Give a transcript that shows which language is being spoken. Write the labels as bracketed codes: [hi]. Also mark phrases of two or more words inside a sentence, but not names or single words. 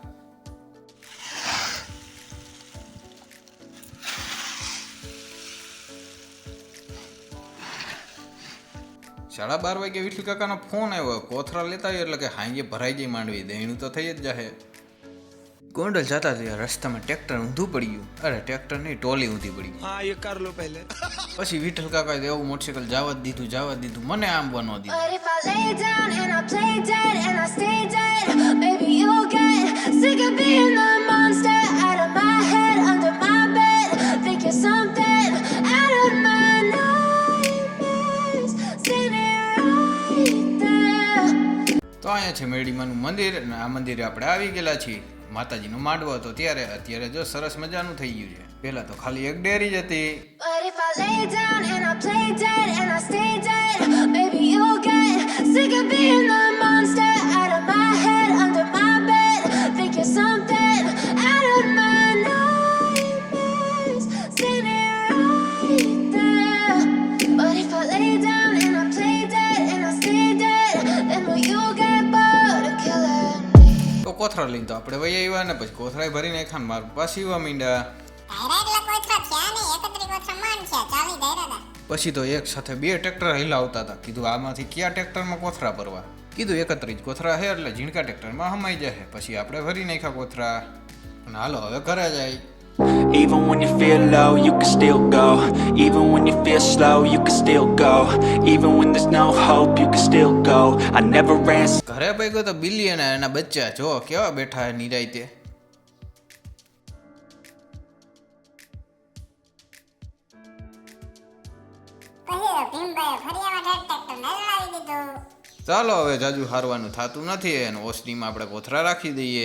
[gu] 12:30 વાગે વિઠ્ઠલ કાકાનો ફોન આવ્યો. કોથરા લેતા આવ્યો એટલે કે હાંગે ભરાઈ જાય માંડવી, દેણું તો થઈ જ જાહે. ગોંડલ જતા હતા રસ્તામાં ટ્રેક્ટર ઊંધું પડી ગયું. અરે ટ્રેક્ટર નહીં, ટોલી ઊંધી પડી ગઈ. [hi] हा, ए कर लो पहले. [gu] પછી વિઠ્ઠલ કાકાએ એવું મોટરસાઇકલ જવા દીધું, મને આમ બનવા દીધું. [en] But if I lay down and I play dead and I stay dead, baby you'll get sick of being the monster out of my head, under my bed, think you're something out of my nightmares, standing right there. [gu] તો અહીંયા છે મેડીમાનું મંદિર અને આ મંદિરે આપણે આવી ગયેલા છીએ. માતાજીનો માંડવો હતો ત્યારે, અત્યારે જો સરસ મજાનું થઈ ગયું છે. પહેલા તો ખાલી એક ડેરી જ હતી. [en] But if I lay down and I play dead and I stay dead, baby you'll get sick of being the monster out of my head, under my bed, think you're something out of my nightmares, standing right there. But if I lay down and I play dead and I stay dead, then will you get bored of killing me? [gu] તો કોથરા લઈને તો આપણે વહી આવ્યા ને પછી કોથરાએ ભરીને ખાન માર પાછી વા મીંડા. પછી તો એક સાથે 2 ટ્રેક્ટર હિલાવતા હતા. કીધું આમાંથી કયા ટ્રેક્ટરમાં કોથરા ભરવા? કીધું 31 કોથરા હે એટલે ઝીણકા ટ્રેક્ટરમાં હમાઈ જાય. પછી આપણે ભરી નાખ્યા કોથરા અને હાલો હવે ઘરે જાય. [en] Even when you feel low, you can still go. Even when you feel slow, you can still go. Even when there's no hope, you can still go. I never ran. [gu] ઘરે પૈગો તો બિલ્લી અને એના બચ્ચા જો કેવા બેઠા હે નિરાયતે. ચાલો હવે જાજુ હારવાનું થતું નથી અને ઓસરીમાં આપણે કોથરા રાખી દઈએ.